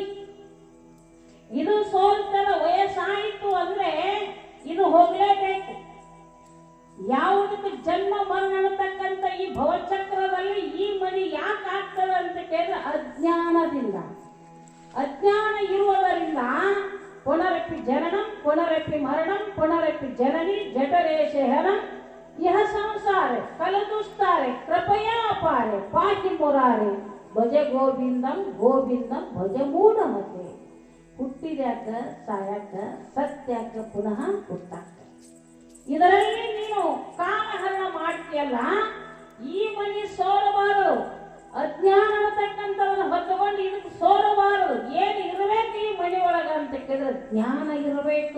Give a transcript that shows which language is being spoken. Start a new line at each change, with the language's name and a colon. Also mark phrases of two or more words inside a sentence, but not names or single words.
Kannada: ಇದು ಸೋಲ್ತದ, ವಯಸ್ಸಾಯಿತು ಅಂದ್ರೆ ಇದು ಹೋಗ್ಲೇಬೇಕು. ಯಾವುದಕ್ಕೆ ಜನ್ಮ ಮರಣ ಅನ್ನತಕ್ಕಂಥ ಈ ಭವಚಕ್ರದಲ್ಲಿ ಈ ಮಣಿ ಯಾಕೆ ಆಗ್ತದೆ ಅಂತ ಕೇಳಿದ್ರೆ ಅಜ್ಞಾನದಿಂದ. ಅಜ್ಞಾನ ಇರುವುದರಿಂದ
Sanskrit: ಪುನರಪಿ ಜನನಂ ಪುನರಪಿ ಮರಣಂ ಪುನರಪಿ ಜನನಿ ಜಠರೇ ಶೇಹನಂ ಇಹ ಸಂಸಾರೆ ಕಲದುಸ್ತಾರೆ ಕೃಪಯಾ ಅಪಾರೆ ಪಾಕಿ ಮುರಾರೆ ಭಜ ಗೋವಿಂದಂ ಗೋವಿಂದಂ ಭಜ ಮೂಢಮತೆ.
Kannada: ಹುಟ್ಟಿದ್ಯಾಕ ಸಾಯಾಕ, ಸತ್ಯಾಕ ಪುನಃ ಹುಟ್ಟಾಕ. ಇದರಲ್ಲಿ ನೀನು ಕಾಲಹರಣ ಮಾಡ್ತೀಯಲ್ಲ, ಈ ಮನಿ ಸೋರಬಾರದು. ಅಜ್ಞಾನ ಅನ್ನತಕ್ಕಂಥವನ್ನ ಹೊತ್ತುಕೊಂಡು ಇದಕ್ಕೆ ಸೋರಬಾರದು. ಏನು ಇರಬೇಕು ಈ ಮನೆ ಒಳಗ ಅಂತ ಕೇಳಿದ್ರೆ ಜ್ಞಾನ ಇರಬೇಕು.